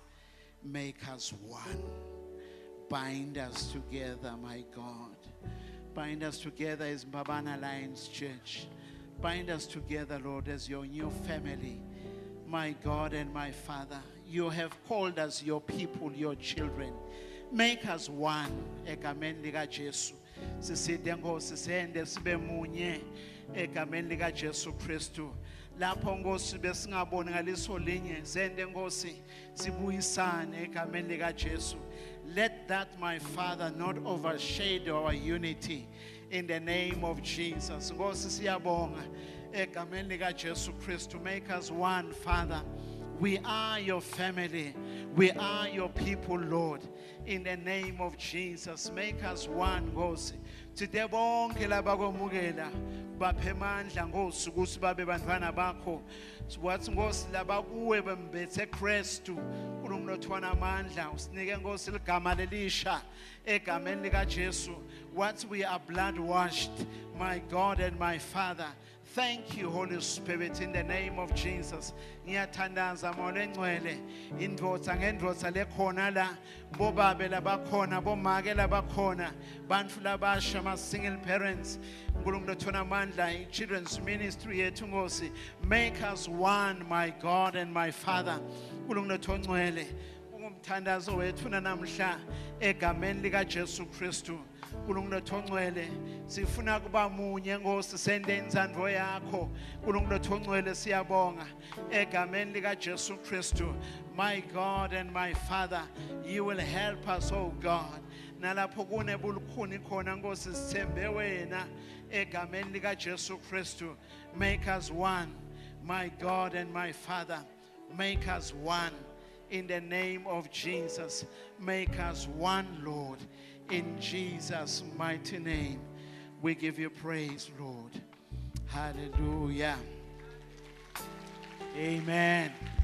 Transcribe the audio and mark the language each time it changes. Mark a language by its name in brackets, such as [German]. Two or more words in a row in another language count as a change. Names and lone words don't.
[English] Make us one. Bind us together, my God. Bind us together as Mbabane Alliance Church. Bind us together, Lord, as your new family. My God and my Father, you have called us your people, your children. Make us one. [Swati] Egameni lika Jesu. Siside Nkosi sende sibe munye. Egameni lika Jesu Kristu. Lapho Nkosi besingaboni ngaliso linye sende Nkosi sibuyisane egameni lika Jesu. [English] Let that, my Father, not overshadow our unity in the name of Jesus. [Swati] Nkosi siyabonga egameni lika Jesu Kristu. [English] Make us one, Father. We are your family. We are your people, Lord. In the name of Jesus, make us one, Nkosi. [Swati] Today bonke labakwamukela baphe amandla Nkosi ukuthi babe bantwana bakho. Wathi Nkosi labakuwe bembethe Kristu kulomnotho wanamandla usinike Nkosi ligama lelisha egameni lika Jesu. [English] What we are blood washed, my God and my Father. Thank you, Holy Spirit, in the name of Jesus. [Swati] Ngiyathandaza Moya Engcwele indvodza ngendvodza lekhona la, bobabe labakhona, bomake labakhona, bantfu labasha, ma [English] single parents. [Swati] Nkulunkulu amandla, [English] children's ministry [Swati] yethu Nkosi. [English] Make us one, my God and my Father. [Swati] Nkulunkulu Ngcwele, ungumthandazo wethu namhla egameni lika Jesu Kristu. Nkulunkulu Ngcwele, sifuna kuba munye Nkosi sende inzandvo yakho. Nkulunkulu Ngcwele siyabonga egameni lika Jesu Kristu. [English] My God and my Father, you will help us, oh God. [Swati] Nalapho kunebulukhuni khona Nkosi sithembe wena egameni lika Jesu Kristu. [English] Make us one, my God and my Father. Make us one in the name of Jesus. Make us one, Lord. In Jesus' mighty name, we give you praise, Lord. Hallelujah. Amen.